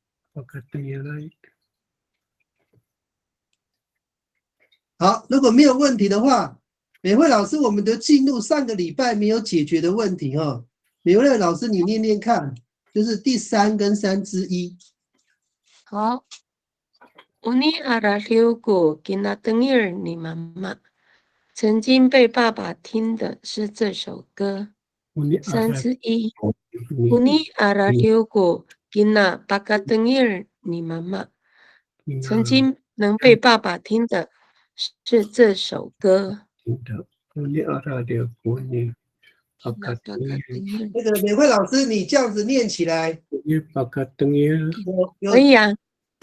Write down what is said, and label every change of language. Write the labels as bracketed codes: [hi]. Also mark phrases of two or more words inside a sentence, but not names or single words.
[zh] 好，如果没有问题的话，美惠老师，我们就进入上个礼拜没有解决的问题美惠老师，你念念看，就是第3跟3之一。好 ， [ami] Uni arahiugo kinatengir [zh] 你妈妈曾经被爸爸听的是这首歌。3之一。 [ami] Uni arahiugo kinapakatengir [zh] 你妈妈曾经能被爸爸听的是这首歌。那个美惠老师，你这样子念起来，可以啊。